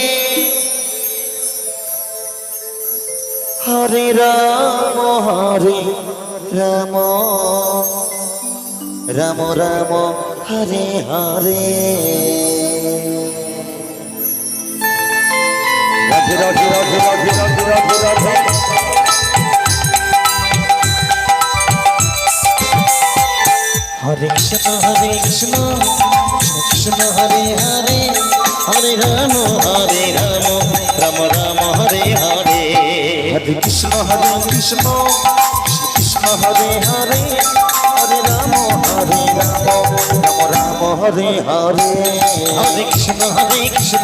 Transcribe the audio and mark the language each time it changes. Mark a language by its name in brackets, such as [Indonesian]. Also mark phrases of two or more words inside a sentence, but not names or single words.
[Sanskrit] হরে রাম রাম রাম রাম হরে হরে রাধে রাধে রাধে রাধে রাধে রাধে রাধে হরে কৃষ্ণ কৃষ্ণ কৃষ্ণ হরে হরে হরে রাম রাম রাম হরে হরে হরে কৃষ্ণ কৃষ্ণ কৃষ্ণ হরে হরে হরে রাম রাম রাম হরে হরে হরে কৃষ্ণ কৃষ্ণ